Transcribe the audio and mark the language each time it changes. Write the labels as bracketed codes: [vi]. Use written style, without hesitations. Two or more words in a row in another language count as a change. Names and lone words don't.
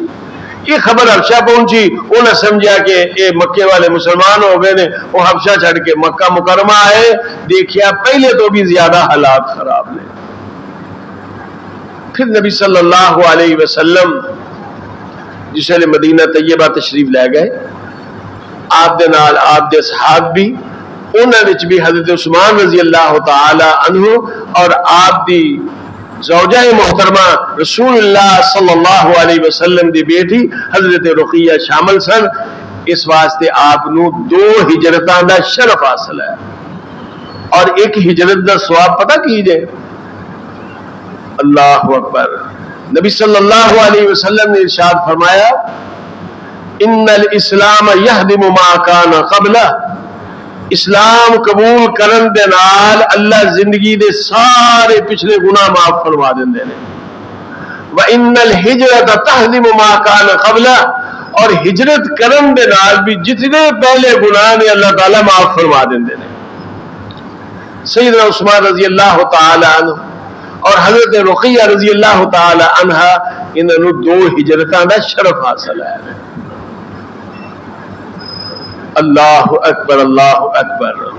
[pa] یہ خبر حبشہ پہنچی، انہیں سمجھا کہ یہ مکے والے مسلمان ہو گئے نے، وہ حبشہ چھڑ کے مکہ مکرمہ آئے. دیکھیا پہلے تو بھی زیادہ حالات خراب نے. پھر نبی [ar] صلی اللہ علیہ وسلم [pa] جس ویلے مدینہ طیبہ تشریف لے گئے، آپ دے نال آپ دے صحاب بھی انہاں وچ بھی حضرت عثمان [ar] رضی اللہ تعالی عنہ [pa] اور آپ دی زوجہ محترمہ رسول اللہ [ar] صلی اللہ علیہ وسلم [pa] دی بیٹی حضرت رقیہ شامل سن. اس واسطے آپ نو 2 ہجرتاں دا شرف حاصل ہے. اور ایک ہجرت دا ثواب پتہ کیجئے، [ar] اللہ اکبر، [pa] نبی [ar] صلی اللہ علیہ وسلم [pa] نے ارشاد فرمایا [ar] ان الاسلام یہدم ما کان قبلہ، [pa] اسلام قبول کرن دے نال اللہ زندگی دے سارے پچھلے گناہ معاف فرما دیندے نے. [ar] وَإِنَّ الْحِجْرَةَ تَهْدِمُ مَا كَانَ قَبْلَهُ، [pa] اور ہجرت کرن دے نال بھی جتنے پہلے گناہ نے اللہ تعالیٰ معاف فرما دیندے نے. سیدنا عثمان [ar] رضی اللہ تعالی عنہ [pa] اور حضرت رقیہ [ar] رضی اللہ تعالی عنہ [pa] انہوں 2 ہجرتاں دا شرف حاصل ہے. [ar] اللہ اکبر، اللہ اکبر.